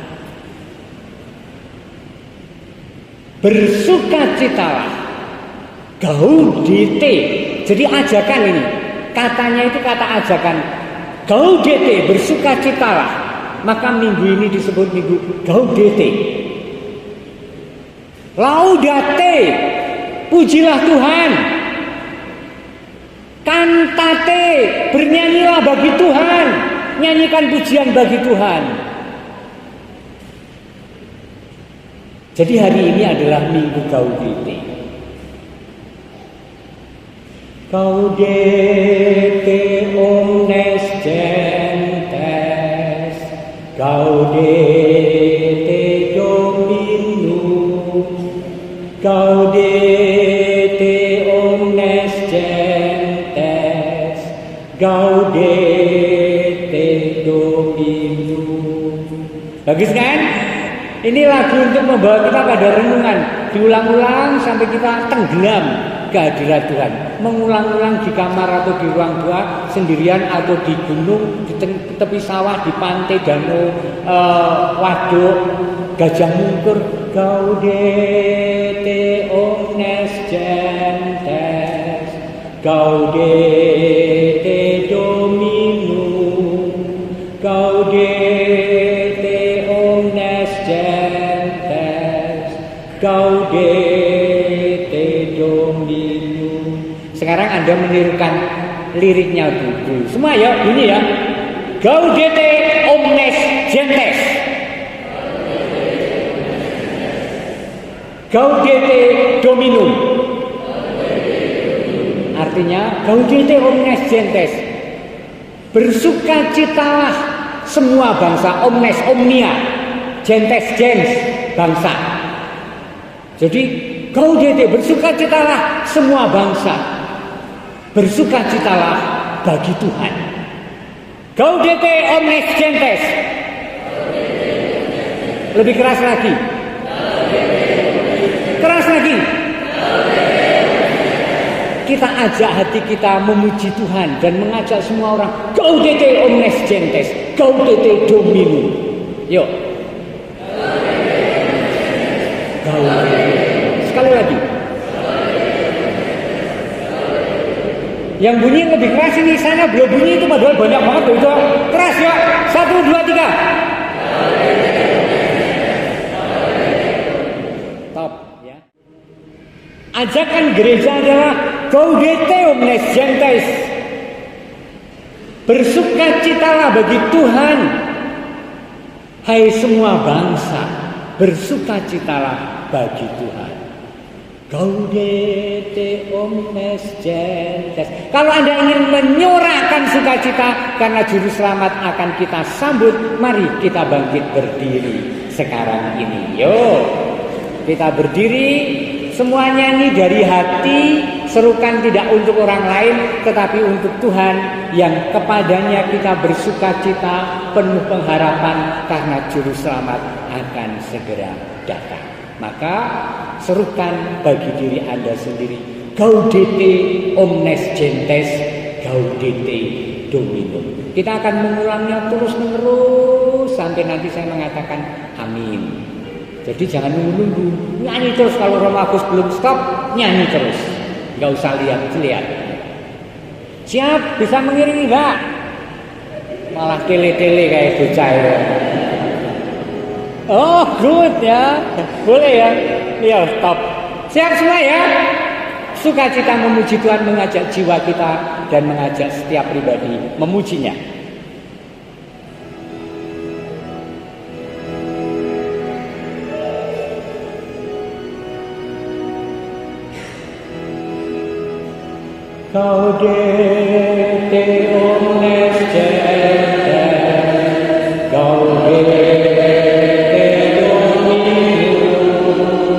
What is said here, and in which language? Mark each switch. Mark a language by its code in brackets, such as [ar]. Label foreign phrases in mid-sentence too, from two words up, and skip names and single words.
[id] Bersukacitalah, gaudete. Jadi ajakan ini, katanya itu kata ajakan, gaudete, bersukacitalah. Maka minggu ini disebut minggu gaudete. Laudate, pujilah Tuhan. Kantate, bernyanyilah bagi Tuhan, nyanyikan pujian bagi Tuhan. Jadi hari ini adalah minggu gaudete. [la] Gaudete omnes gentes, gaudete Dominus, gaudete omnes gentes, gaudete Dominus. [id] Bagus kan? Ini lagu untuk membawa kita pada renungan. Diulang-ulang sampai kita tenggelam kehadiran Tuhan. Mengulang-ulang di kamar atau di ruang doa sendirian, atau di gunung, di tepi sawah, di pantai, danau, waduk, Gajah Mungkur. [la] Gaudete omnes gentes, gaudete Dominus, gaudete omnes gentes, gaudete Dominus. [id] Sekarang Anda menirukan liriknya dulu. Semua ya, ini ya. [la] Gaudete omnes gentes, gaudete Dominum. Artinya gaudete omnes gentes, [id] bersukacitalah semua bangsa. [la] Omnes, omnia, gentes, gens, [id] bangsa. Jadi gaudete, bersukacitalah semua bangsa, bersukacitalah bagi Tuhan. [la] Gaudete omnes gentes. [id] Lebih keras lagi. Keras lagi. Kita ajak hati kita memuji Tuhan dan mengajak semua orang. [la] Gaudete omnes gentes, gaudete Dominum. [id] Yuk. Gaudete. Sekali lagi. Yang bunyi lebih keras ini, sana belum bunyi itu padahal banyak banget itu. Keras ya. 1, 2, 3. Top ya. Ajakan gereja adalah [la] gaudete omnes gentes. [id] Bersukacitalah bagi Tuhan, hai semua bangsa, bersukacitalah bagi Tuhan. [la] Gaudete omnes gentes. [id] Kalau Anda ingin menyuarakan sukacita karena juru selamat akan kita sambut, mari kita bangkit berdiri sekarang ini. Yuk, kita berdiri, semua nyanyi dari hati, serukan tidak untuk orang lain tetapi untuk Tuhan yang kepadanya kita bersukacita, penuh pengharapan karena juru selamat akan segera datang. Maka serukan bagi diri Anda sendiri, [la] gaudete omnes gentes, gaudete Dominum. [id] Kita akan mengulangnya terus menerus sampai nanti saya mengatakan amin. Jadi jangan nunggu-nunggu, nyanyi terus. Kalau Roh Agus belum stop, nyanyi terus, nggak usah lihat-lihat. Siap, bisa mengiringi Mbak? Malah tele-tele kayak bocah ya. Oh, good ya. Boleh ya. Ya, top. Siap semua ya. Sukacita memuji Tuhan mengajak jiwa kita dan mengajak setiap pribadi memujinya. [la] Gaudete omnes gentes, gaudete Dominus,